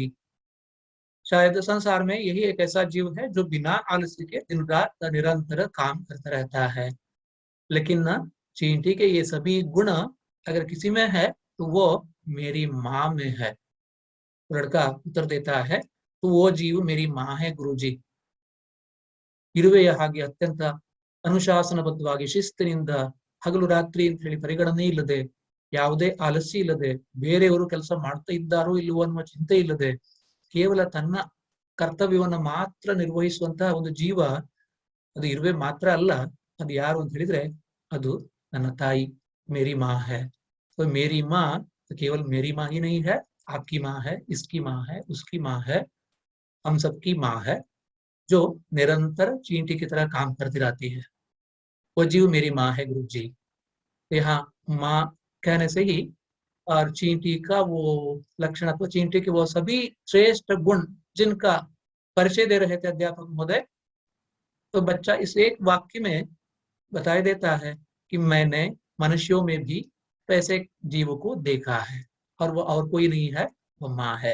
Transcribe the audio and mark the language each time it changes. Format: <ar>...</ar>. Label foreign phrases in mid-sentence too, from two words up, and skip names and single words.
<hi>शायद संसार में यही एक ऐसा जीव है जो बिना आलस्य के दिन रात निरंतर काम करता रहता है। लेकिन न चींटी के ये सभी गुण अगर किसी में है तो वो मेरी माँ में है। लड़का उत्तर देता है, तो वो जीव मेरी माँ है गुरुजी।</hi> <kn>ಇರುವೆಯ ಹಾಗೆ ಅತ್ಯಂತ ಅನುಶಾಸನಬದ್ಧವಾಗಿ ಶಿಸ್ತಿನಿಂದ ಹಗಲು ರಾತ್ರಿ ಅಂತ ಹೇಳಿ ಪರಿಗಣನೆ ಇಲ್ಲದೆ, ಯಾವುದೇ ಆಲಸ್ಯ ಇಲ್ಲದೆ, ಬೇರೆಯವರು ಕೆಲಸ ಮಾಡ್ತಾ ಇದ್ದಾರೋ ಇಲ್ಲವೋ ಅನ್ನುವ ಚಿಂತೆ ಇಲ್ಲದೆ, ಕೇವಲ ತನ್ನ ಕರ್ತವ್ಯವನ್ನು ಮಾತ್ರ ನಿರ್ವಹಿಸುವಂತಹ ಒಂದು ಜೀವ ಅದು ಇರುವೆ ಮಾತ್ರ ಅಲ್ಲ। ಅದು ಯಾರು ಅಂತ ಹೇಳಿದ್ರೆ ಅದು ನನ್ನ ತಾಯಿ,</kn> <hi>मेरी माँ है। तो मेरी माँ तो केवल मेरी माँ ही नहीं है, आपकी माँ है, इसकी माँ है, उसकी माँ है, हम सबकी माँ है, जो निरंतर चींटी की तरह काम करती रहती है। वो जीव मेरी माँ है गुरुजी। यहाँ माँ कहने से ही और चींटी का वो लक्षण अथवा चींटी के वो सभी श्रेष्ठ गुण जिनका परिचय दे रहे थे अध्यापक महोदय, तो बच्चा इस एक वाक्य में बताया देता है कि मैंने मनुष्यों में भी तो ऐसे जीव को देखा है और वो और कोई नहीं है, वो माँ है।</hi>